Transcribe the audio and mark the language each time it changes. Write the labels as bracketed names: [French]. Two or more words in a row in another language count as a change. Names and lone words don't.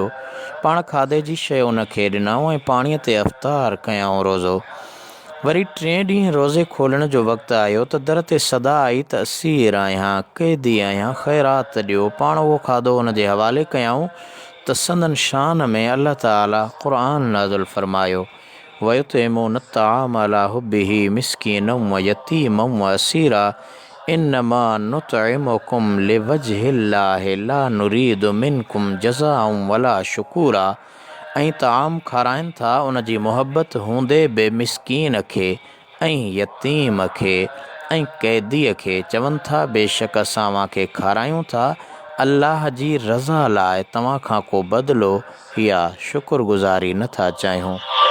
[Sindhi] पाण खाधे जी शइ उन खे ॾिनऊं ऐं पाणीअ ते अफ़्तार कयऊं रोज़ो। वरी टे ॾींहुं रोज़े खोलण जो वक़्तु आयो त दर ते सदा आई त असीर आहियां, क़ैदी आहियां, ख़ैरात ॾियो। पाण उहो खाधो उन जे हवाले कयऊं त संदन शान में अल्लाह ताला क़ुरान नाज़िल फरमायो, [Arabic] ويطعمون الطعام على حبه مسكينا ويتيما وأسيرا إنما نطعمكم لوجه الله لا نريد منكم جزاء ولا شكورا. [Sindhi] ऐं ताम खाराइनि था उन जी मुहबत हूंदे बि मिस्कीन खे ऐं यतीम खे ऐं क़ैदीअ खे, चवनि था बेशक असां अव्हांखे खारायूं था अल्लाह जी रज़ा लाइ, तव्हां खां को बदिलो या शुक्रगुज़ारी नथा चाहियूं।